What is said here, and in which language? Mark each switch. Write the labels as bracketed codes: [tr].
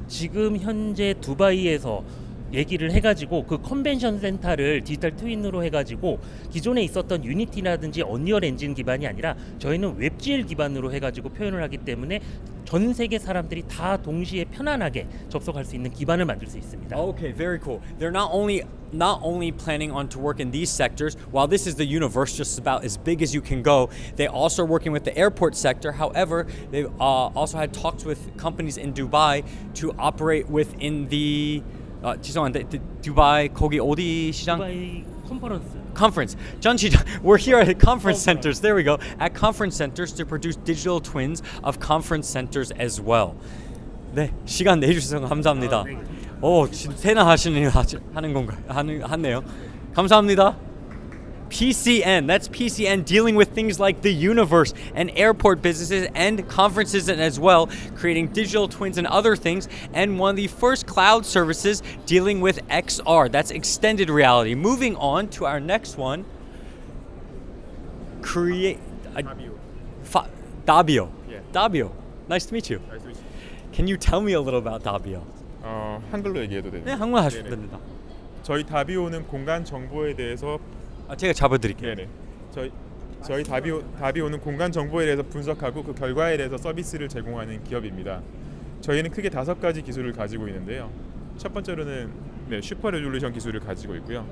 [ko] 지금 현재 두바이에서 얘기를 해가지고 그 컨벤션 센터를 디지털 트윈으로 해가지고 기존에 있었던 유니티라든지 언리얼 엔진 기반이 아니라 저희는 웹GL 기반으로 해가지고 표현을 하기 때문에 전 세계 사람들이 다 동시에 편안하게 접속할 수 있는 기반을 만들 수 있습니다. [en] Okay, very cool. They're not only planning on to work in these sectors. While this is the universe, just about as big as you can go, they also are working with the airport sector. However, they've also had talks with companies in Dubai to operate within the [ko] 죄송한데 두바이 거기 어디 시장? 두바이 컨퍼런스. [en] Conference. We're here at conference centers. There we go. At conference centers to produce digital twins of conference centers as well. [ko] 네, 시간 내주셔서 감사합니다. 네. 세나 하는 건가? 하네요. 감사합니다. [en] PCN, that's PCN dealing with things like the universe and airport businesses and conferences as well, creating digital twins and other things, and one of the first cloud services dealing with XR, that's extended reality. Moving on to our next one, Dabio. Yeah. Dabio, nice to meet you. Can you tell me a little about Dabio? [ko] 한글로 얘기해도 되나요? 네, 한국말 하셔도 네네. 됩니다. 저희 다비오는 공간 정보에 대해서 제가 잡아드릴게요. 네네. 저희 다비오는 공간 정보에 대해서 분석하고 그 결과에 대해서 서비스를 제공하는 기업입니다. 저희는 크게 5가지 기술을 가지고 있는데요. 첫 번째로는 슈퍼 레졸루션 기술을 가지고 있고요.